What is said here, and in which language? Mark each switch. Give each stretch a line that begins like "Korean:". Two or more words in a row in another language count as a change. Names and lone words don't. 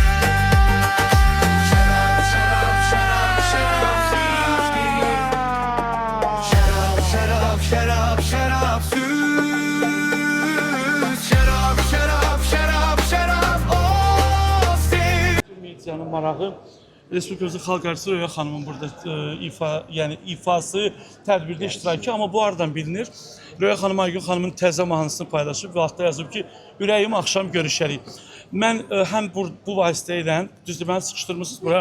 Turkish: Şarap, şarap, şarap, şarap sevgilim. Şarap, şarap, şarap, şarap süt. Şarap, şarap, şarap, şarap o sevgilim.
Azerbaijani: Medianın marağı Respublikamızın Xalq Artisti Röya xanımın burada ifası, tədbirdə iştirakı, amma bu aradan bilinir. Röya xanım Aygün xanımın təzə mahnısını paylaşıb və altda yazıb ki, ürəyim axşam görüşərik. Mən həm bu vasitə ilə, düzdür, məni sıkışdırmışsınız bura.